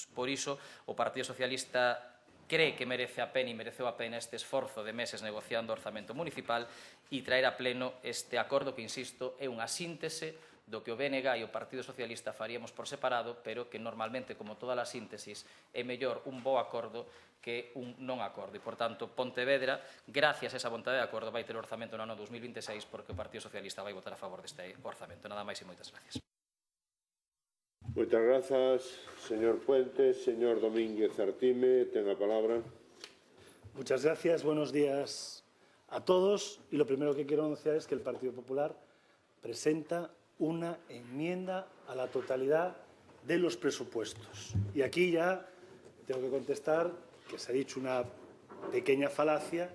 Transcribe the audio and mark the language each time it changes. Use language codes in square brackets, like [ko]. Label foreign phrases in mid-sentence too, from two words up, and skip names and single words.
[gl] Por iso, o Partido Socialista cree que merece a pena e mereceu a pena este esforzo de meses negociando o orzamento municipal e traer a pleno este acordo que, insisto, é unha síntese do que o BNG e o Partido Socialista faríamos por separado, pero que normalmente, como todas as síntesis, é mellor un bo acordo que un non acordo. E, por tanto, Pontevedra, gracias a esa vontade de acordo, vai ter o orzamento no ano 2026 porque o Partido Socialista vai votar a favor deste orzamento. Nada máis e moitas gracias. Moitas grazas, señor Puentes. Señor Domínguez Artime, ten a palabra. [es] Muchas gracias, buenos días a todos. Y lo primero que quiero anunciar es que el Partido Popular presenta una enmienda a la totalidad de los presupuestos. Y aquí ya tengo que contestar que se ha dicho una pequeña falacia.